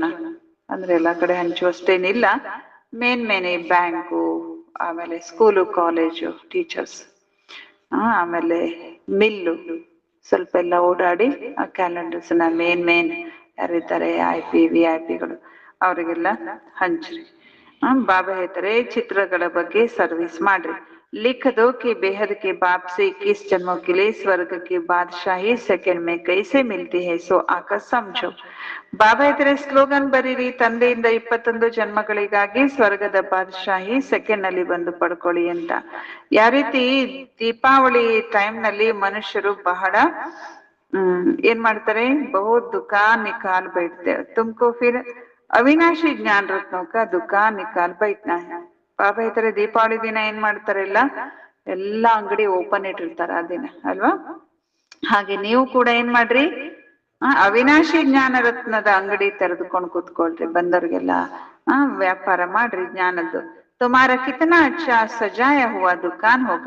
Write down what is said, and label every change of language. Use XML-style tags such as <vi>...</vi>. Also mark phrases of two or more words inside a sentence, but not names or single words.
<kn>ಅಂದ್ರೆ ಎಲ್ಲಾ ಕಡೆ ಹಂಚುವಷ್ಟೇನಿಲ್ಲ, ಮೇನ್ ಈ ಬ್ಯಾಂಕು, ಆಮೇಲೆ ಸ್ಕೂಲು ಕಾಲೇಜು ಟೀಚರ್ಸ್, ಆಮೇಲೆ ಮಿಲ್ಲು, ಸ್ವಲ್ಪ ಎಲ್ಲ ಓಡಾಡಿ ಆ ಕ್ಯಾಲೆಂಡರ್ಸ್ನ ಮೇನ್ ಯಾರಿದ್ದಾರೆ VIP ಅವರಿಗೆಲ್ಲ ಹಂಚ್ರಿ. ಬಾಬಾ ಹೇಳ್ತಾರೆ ಚಿತ್ರಗಳ ಬಗ್ಗೆ ಸರ್ವಿಸ್ ಮಾಡ್ರಿ.</kn> <hi>लिख दो कि बेहद के बाप से 21 जन्मों के लिए स्वर्ग की बादशाही सेकंड में कैसे मिलती है सो आकर समझो.</hi> <kn>ಬಾಬಾ ಇದ್ರೆ ಸ್ಲೋಗನ್ ಬರೀರಿ, ತಂದೆಯಿಂದ 21 ಜನ್ಮಗಳಿಗಾಗಿ ಸ್ವರ್ಗದ ಬಾದಶಾಹಿ ಸೆಕೆಂಡ್ ನಲ್ಲಿ ಬಂದು ಪಡ್ಕೊಳ್ಳಿ ಅಂತ. ಯಾವ ರೀತಿ ದೀಪಾವಳಿ ಟೈಮ್ ನಲ್ಲಿ ಮನುಷ್ಯರು ಬಹಳ ಏನ್ ಮಾಡ್ತಾರೆ,</kn> <hi>बहुत दुकान निकाल बैठते, तुमको फिर अविनाशी ज्ञान रत्नों का दुकान निकाल बैठना है.</hi> <kn>ಬಾಬಾ ಹೇಳ್ತಾರೆ ದೀಪಾವಳಿ ದಿನ ಏನ್ ಮಾಡ್ತಾರೆ, ಎಲ್ಲಾ ಅಂಗಡಿ ಓಪನ್ ಇಟ್ಟಿರ್ತಾರ ಆ ದಿನ ಅಲ್ವಾ. ಹಾಗೆ ನೀವು ಕೂಡ ಏನ್ ಮಾಡ್ರಿ, ಅವಿನಾಶಿ ಜ್ಞಾನ ರತ್ನದ ಅಂಗಡಿ ತೆರೆದುಕೊಂಡು ಕೂತ್ಕೊಳ್ರಿ, ಬಂದವ್ರಿಗೆಲ್ಲ ವ್ಯಾಪಾರ ಮಾಡ್ರಿ ಜ್ಞಾನದ್ದು.</kn> <hi>तुम्हारा कितना अच्छा सजाया हुआ दुकान होगा.</hi>